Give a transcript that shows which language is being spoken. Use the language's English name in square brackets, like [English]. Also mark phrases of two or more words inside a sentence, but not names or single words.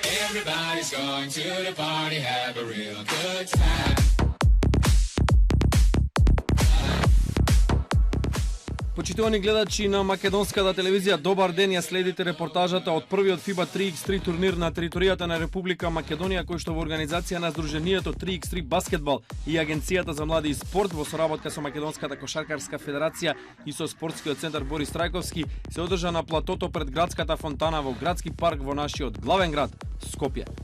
[English] Everybody's going to the party, have a real good time. [Macedonian] Почитувани гледачи на македонската телевизија, добар ден, ја следите репортажата од првиот FIBA 3x3 турнир на територијата на Република Македонија, кој што во организација на Сдруженијето 3x3 баскетбал и Агенцијата за млади и спорт во соработка со Македонската кошаркарска федерација и со спортскиот центар Борис Трајковски се одржа на платото пред градската фонтана во градски парк во нашиот главен град Скопје.